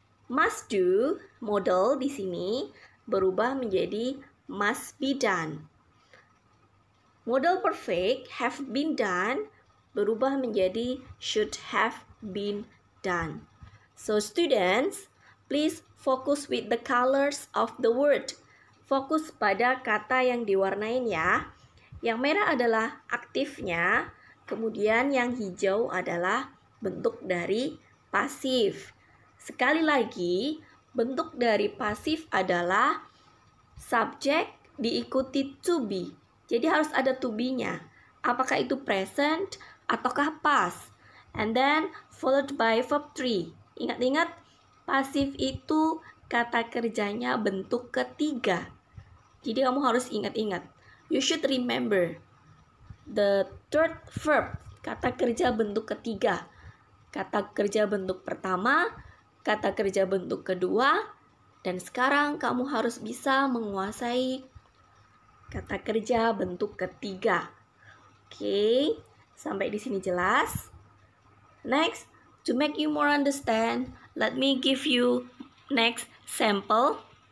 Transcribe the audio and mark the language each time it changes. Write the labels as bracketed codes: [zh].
[en] Must do model [id] di sini berubah menjadi [en] must be done. Model perfect have been done [id] berubah menjadi [en] should have been done. So students, please focus with the colors of the word. [id] Fokus pada kata yang diwarnain ya. Yang merah adalah aktifnya, kemudian yang hijau adalah bentuk dari pasif. Sekali lagi, bentuk dari pasif adalah subject diikuti to be. Jadi harus ada to be-nya. Apakah itu present ataukah past? [en] And then followed by verb 3. [id] Ingat-ingat, pasif itu kata kerjanya bentuk ketiga. Jadi kamu harus ingat-ingat. [en] You should remember the third verb, [id] kata kerja bentuk ketiga. Kata kerja bentuk pertama, kata kerja bentuk kedua, dan sekarang kamu harus bisa menguasai kata kerja bentuk ketiga. Oke, sampai di sini jelas. [en] Next, to make you more understand, let me give you next sample.